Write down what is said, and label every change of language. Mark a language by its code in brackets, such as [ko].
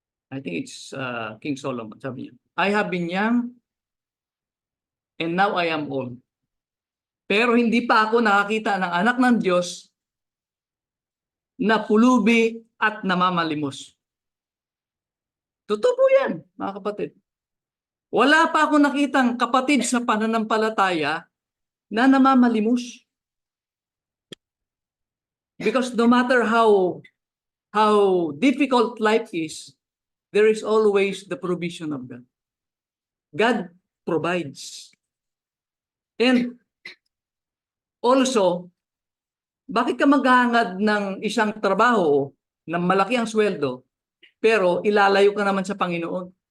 [en] I think it's King Solomon. [tl] Sabi niya, [en] I have been young and now I am old. [tl] Pero hindi pa ako nakakita ng anak ng Diyos na pulubi at namamalimos. Totoo po yan, mga kapatid. Wala pa ako nakitang kapatid sa pananampalataya na namamalimos. [en] Because no matter how difficult life is, there is always the provision of God. God provides. [tl] And also, bakit ka maghahangad ng isang trabaho na malaki ang sweldo, pero ilalayo ka naman sa Panginoon?